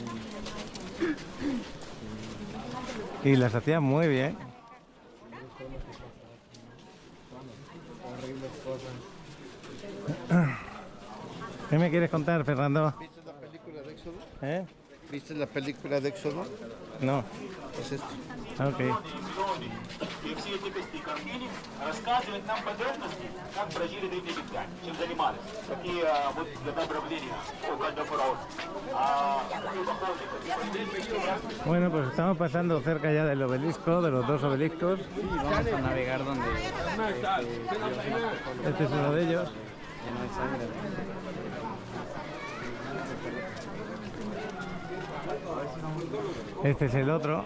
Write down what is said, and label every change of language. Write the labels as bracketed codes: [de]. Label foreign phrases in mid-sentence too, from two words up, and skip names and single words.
[es] Y las hacía muy bien. ¿Qué me quieres contar, Fernando? ¿Viste la película de Éxodo? ¿Eh? ¿Viste la película de Éxodo? No. Es esto. Ok. [ru] И все эти картины рассказывают нам подробности, как прожили древние египтяне, чем занимались, какие вот добровления у каждого фараона. [es] Bueno, pues estamos pasando cerca ya del obelisco, de los dos obeliscos. Vamos a navegar donde Este es uno de ellos. no hay sangre. Este es el otro.